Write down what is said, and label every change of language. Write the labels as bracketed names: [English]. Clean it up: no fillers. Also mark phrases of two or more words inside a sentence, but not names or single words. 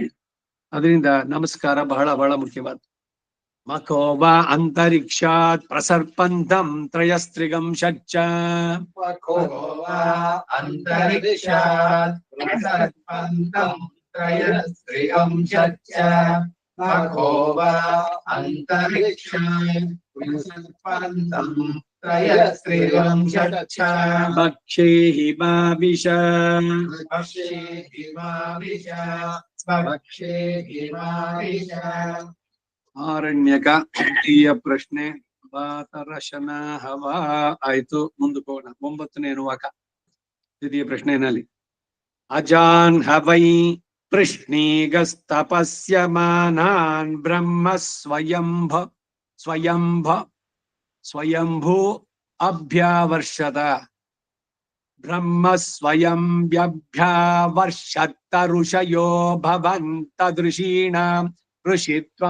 [Kannada] ಅದರಿಂದ ನಮಸ್ಕಾರ ಬಹಳ ಬಹಳ ಮುಖ್ಯವಾದ. [Sanskrit] ಮಖೋಬ ಅಂತರಿಕ್ಷಾತ್ ಪ್ರಸರ್ಪಂತಂ ತ್ರಯಸ್ತ್ರಿಗಂ ಷಚ್ಚ. ಅಂತರಿಕ್ಷಾತ್ ಪ್ರಸರ್ಪಂತಂ ತ್ರಯಸ್ತ್ರಿಗಂ ಷಚ್ಚ. ಮಖೋಬ ಅಂತರಿಕ್ಷಾತ್ ಪ್ರಸರ್ಪಂತಂ त्रयस्त्रियं षच्च भक्षे हि माविश भक्षे हिमाविश भक्षे हिमाविश [Kannada] ಆರಣ್ಯಕ ದ್ವಿತೀಯ ಪ್ರಶ್ನೆ ವಾತರಶನ ಹವಾ ಆಯ್ತು. ಮುಂದಕ್ಕೆ ಹೋಗೋಣ. 9ನೇ ಅನುವಾಕ ದ್ವಿತೀಯ ಪ್ರಶ್ನೆಯಲ್ಲಿ [Sanskrit] ಅಜಾನ್ ಹವೈ ಪೃಶ್ನೀಗಸ್ತಪಸ್ಯಮಾನಾನ್ ಬ್ರಹ್ಮ ಸ್ವಯಂಭೂ ಅಭ್ಯಾವರ್ಷದ ಬ್ರಹ್ಮ ಸ್ವಯಂಭ್ಯಭ್ಯಾವರ್ಷತ್ತ ಋಷಯೋ ಭವಂತ ಋಷೀಣಾಂ ಋಷಿತ್ವಂ.